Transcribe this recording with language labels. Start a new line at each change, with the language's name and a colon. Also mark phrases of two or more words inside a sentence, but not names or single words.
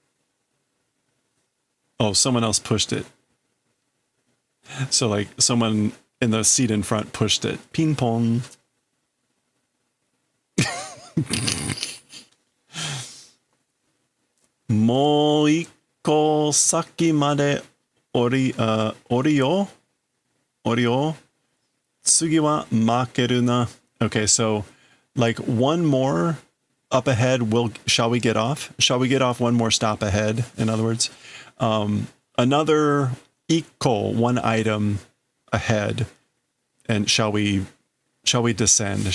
English: Oh, someone else pushed it. So like someone in the seat in front pushed it.
Japanese: ピンポン。もう一個先まで降りよ. 次は負けるな.
English: Okay, so like one more up ahead, shall we get off? Shall we get off one more stop ahead, in other words? Another ikko, one item ahead, and shall we descend?